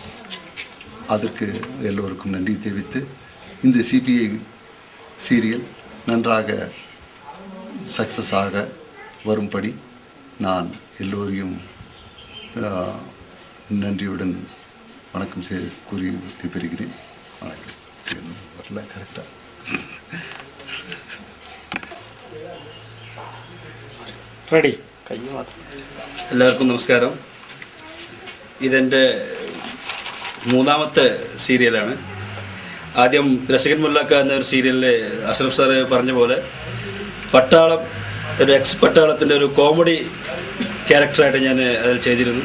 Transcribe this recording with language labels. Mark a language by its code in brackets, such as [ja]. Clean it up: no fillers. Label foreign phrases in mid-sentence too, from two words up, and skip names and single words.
[ta] அதற்கு எல்லோருக்கும் நன்றி தெரிவித்து இந்த சிபிஐ சீரியல் நன்றாக சக்ஸஸ் ஆக வரும்படி நான் எல்லோரையும் நன்றியுடன் வணக்கம் கூறி பெறுகிறேன். வணக்கம். வரல கரெக்டாக. [ml] റെഡി. എല്ലാവർക്കും നമസ്കാരം. ഇതെൻ്റെ മൂന്നാമത്തെ സീരിയലാണ്. ആദ്യം രസികൻ മുല്ലാക്ക എന്ന ഒരു സീരിയലിൽ അഷ്റഫ് സാറ് പറഞ്ഞ പോലെ പട്ടാളം, ഒരു എക്സ് പട്ടാളത്തിൻ്റെ ഒരു കോമഡി ക്യാരക്ടറായിട്ട് ഞാൻ അതിൽ ചെയ്തിരുന്നു.